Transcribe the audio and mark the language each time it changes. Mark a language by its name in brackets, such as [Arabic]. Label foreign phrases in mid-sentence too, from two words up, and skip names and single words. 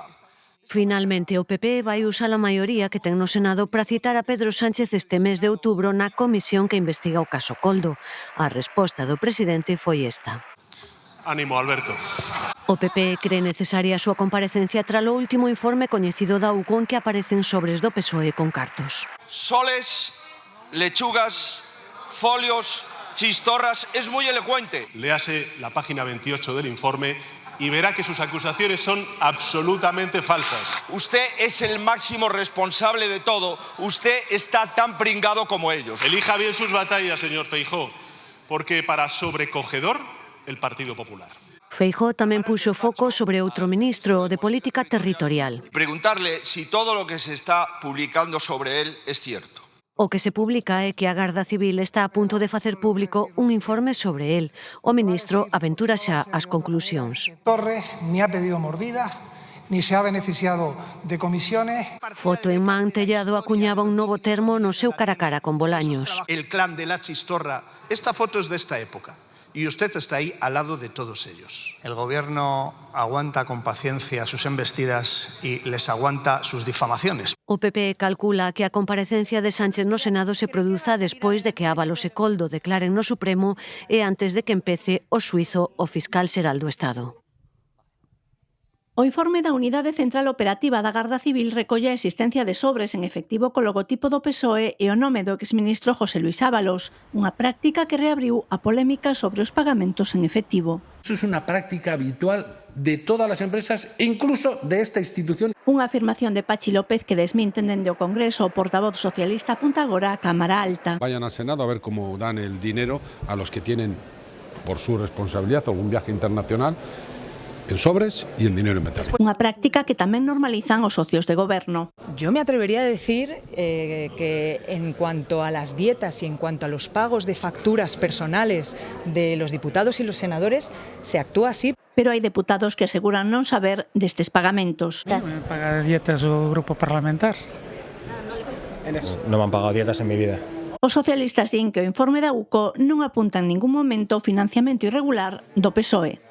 [Galician] Finalmente, o PP vai usar a maioría que ten no Senado para citar a Pedro Sánchez este mes de outubro na comisión que investiga o caso Koldo. A resposta do presidente foi esta. [Spanish] Ánimo, Alberto. [Galician] O PP cree necesaria a súa comparecencia tras o último informe coñecido da UCO en que aparecen sobres do PSOE con cartos. [Spanish] Soles, lechugas, folios, chistorras, es muy elocuente. Léase la página 28 del informe y verá que sus acusaciones son absolutamente falsas. Usted es el máximo responsable de todo. Usted está tan pringado como ellos. Elija bien sus batallas, señor Feijóo, porque para sobrecogedor, el Partido Popular. [Galician] Feijóo tamén puxo foco sobre outro ministro, o de Política Territorial. [Spanish] Preguntarle si todo lo que se está publicando sobre él es cierto. [Galician] O que se publica é que a Garda Civil está a punto de facer público un informe sobre el. O ministro aventura xa as conclusións. [Spanish] Torres ni ha pedido mordidas, ni se ha beneficiado de comisiones. [Galician] Foto en man, Tellado acuñaba un novo termo no seu cara a cara con Bolaños. [Spanish] El clan de la Chistorra. Esta foto es de esta época. Y usted está ahí al lado de todos ellos. El gobierno aguanta con paciencia sus embestidas y les aguanta sus difamaciones. [Galician] O PP calcula que a comparecencia de Sánchez no Senado se produza despois de que Ábalos e Koldo declaren no Supremo e antes de que empece o xuízo o fiscal xeral do Estado. O informe da Unidade Central Operativa da Garda Civil recolle a existencia de sobres en efectivo co logotipo do PSOE e o nome do exministro José Luis Ábalos, unha práctica que reabriu a polémica sobre os pagamentos en efectivo. [Spanish] Eso es una práctica habitual de todas las empresas, incluso de esta institución. [Galician] Unha afirmación de Pachi López que desminten dende o Congreso. O portavoz socialista apunta agora a Cámara Alta. [Spanish] Vayan al Senado a ver cómo dan el dinero a los que tienen, por su responsabilidad, algún viaje internacional, en sobres y en dinero en metálico. [Galician] Unha práctica que tamén normalizan os socios de goberno. [Spanish] Yo me atrevería a decir que en cuanto a las dietas y en cuanto a los pagos de facturas personales de los diputados y los senadores, se actúa así. [Galician] Pero hai deputados que aseguran non saber destes pagamentos. ¿Pagar dietas o grupo parlamentar? [Spanish] No me han pagado dietas en mi vida. [Galician] Os socialistas din que o informe da UCO non apunta en ningún momento o financiamento irregular do PSOE.